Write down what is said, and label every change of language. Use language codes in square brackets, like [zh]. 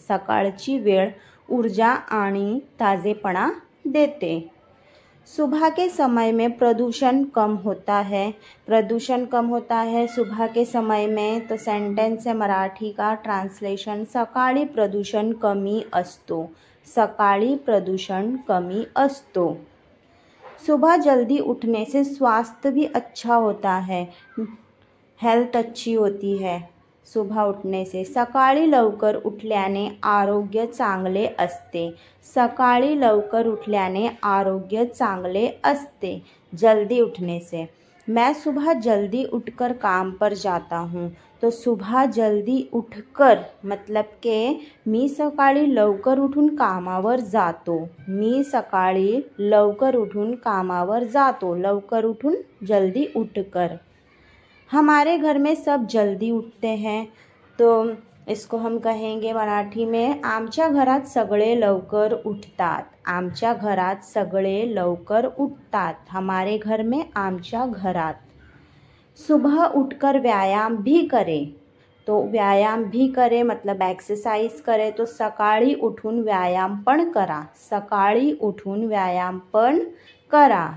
[mr] सकाळची वेळ ऊर्जा आणि ताजेपणा देते। [hi] सुबह के समय में प्रदूषण कम होता है। प्रदूषण कम होता है सुबह के समय में। तो सेंटेंस है मराठी का ट्रांसलेशन, [mr] सकाळी प्रदूषण कमी असतो। सकाळी प्रदूषण कमी असतो। [hi] सुबह जल्दी उठने से स्वास्थ्य भी अच्छा होता है। हेल्थ अच्छी होती है सुबह उठने से। [mr] सकाळी लवकर उठल्याने आरोग्य चांगले असते। सकाळी लवकर उठल्याने आरोग्य चांगले असते। [hi] जल्दी उठने से। मैं सुबह जल्दी उठकर काम पर जाता हूँ। तो सुबह जल्दी उठकर मतलब के [mr] मी सकाळी लवकर उठून कामावर जातो। मी सकाळी लवकर उठून कामावर जातो। लवकर उठून जल्दी उठकर। [hi] हमारे घर में सब जल्दी उठते हैं। तो इसको हम कहेंगे मराठी में [mr] आमच्या घरात सगळे लवकर उठतात। आमच्या घरात सगळे लवकर उठतात। [hi] हमारे घर में [mr] आमच्या घरात। [hi] सुबह उठकर व्यायाम भी करें। तो व्यायाम भी करे मतलब एक्सरसाइज करे। [mr] तो सकाळी उठून व्यायाम पण करा। सकाळी उठून व्यायाम पण करा।